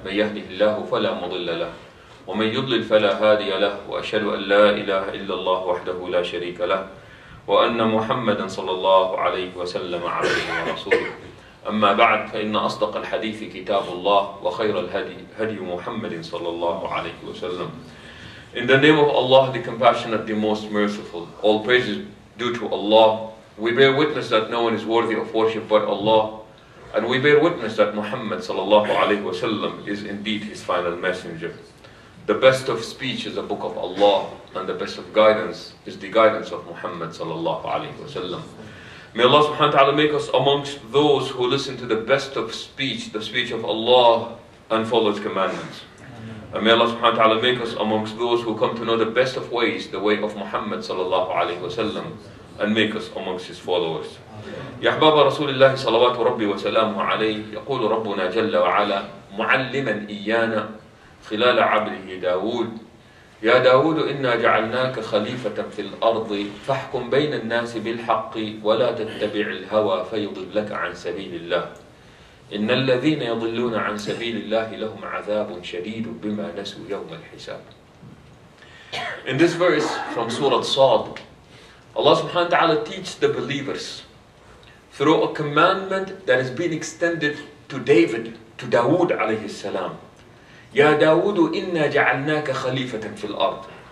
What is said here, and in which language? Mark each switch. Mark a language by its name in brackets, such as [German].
[Arabic] من يهده الله فلا مضل له، ومن يضلل فلا هادي له، وأشهد أن لا إله إلا الله وحده لا شريك له، وأن محمدا صلى الله عليه وسلم عبده ورسوله. أما بعد، فإن أصدق الحديث كتاب الله، وخير الهدي هدي محمد صلى الله عليه وسلم. [English] In the name of Allah, the compassionate, the most merciful, all praise is due to Allah. We bear witness that no one is worthy of worship but Allah, and we bear witness that Muhammad sallallahu alaihi wasallam is indeed his final messenger. The best of speech is the book of Allah, and the best of guidance is the guidance of Muhammad sallallahu alaihi wasallam. May Allah subhanahu wa ta'ala make us amongst those who listen to the best of speech, the speech of Allah, and follow His commandments. And may Allah subhanahu wa ta'ala make us amongst those who come to know the best of ways, the way of Muhammad sallallahu alaihi wasallam, and make us amongst his followers. [Arabic] يا أحباب رسول الله صلوات ربي وسلامه عليه، يقول ربنا جل وعلا معلما إيانا خلال عبده داود: يا داود إنا جعلناك خليفة في الأرض فاحكم بين الناس بالحق ولا تتبع الهوى فيضلك عن سبيل الله إن الذين يضلون عن سبيل الله لهم عذاب شديد بما نسوا يوم الحساب. [English] In this verse from Surah Sad, Allah subhanahu wa ta'ala teaches the believers through a commandment that has been extended to David, to Dawood alayhi salam. [Arabic] Ya Dawood inna ja'alnaka khalifatan fil ard.